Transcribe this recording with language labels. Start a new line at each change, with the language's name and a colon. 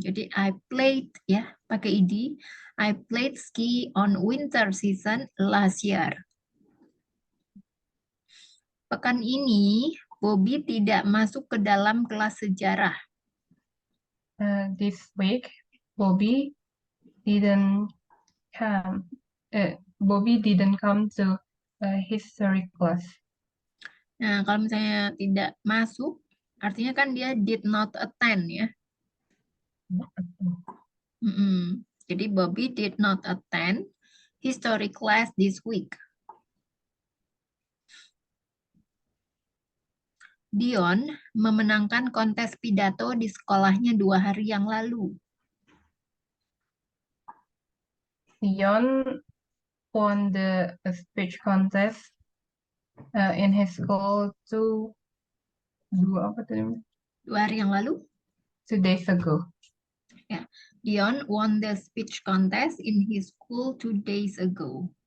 English: Jadi I played ya,
Indonesian: pakai ed.
English: I played ski on winter season last year.
Indonesian: Pekan ini Bobby tidak masuk ke dalam kelas sejarah.
English: This week, Bobby didn't come. Bobby didn't come to history class.
Indonesian: Nah, kalau misalnya tidak masuk, artinya kan dia
English: did not attend
Indonesian: ya.
English: Jadi Bobby did not attend history class this week.
Indonesian: Dion memenangkan kontes pidato di sekolahnya 2 hari yang lalu.
English: Dion won the speech contest in his school 2
Indonesian: hari yang lalu?
English: 2 days ago. Ya, Dion won the speech contest in his school 2 days ago.